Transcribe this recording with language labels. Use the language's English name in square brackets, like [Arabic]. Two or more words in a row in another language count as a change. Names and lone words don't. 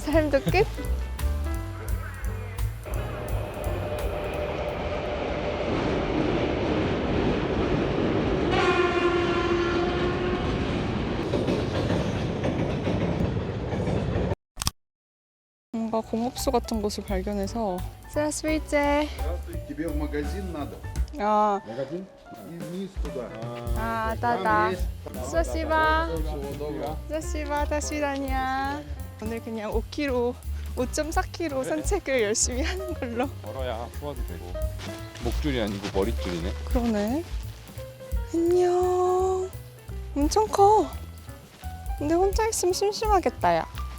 [Korean] 삶도 끝? 뭔가 공업소 같은 곳을 발견해서 Здравствуйте. [Russian] Тебе в магазин надо? Магазин? И вниз туда. да. Спасибо. Всего доброго. Спасибо. [Korean] 다시다냐. 오늘 그냥 5km, 5.4km 산책을 열심히 하는 걸로. 걸어야 소화도 되고. 목줄이 아니고 머릿줄이네. 그러네. 안녕. 엄청 커. 근데 혼자 있으면 심심하겠다, 야.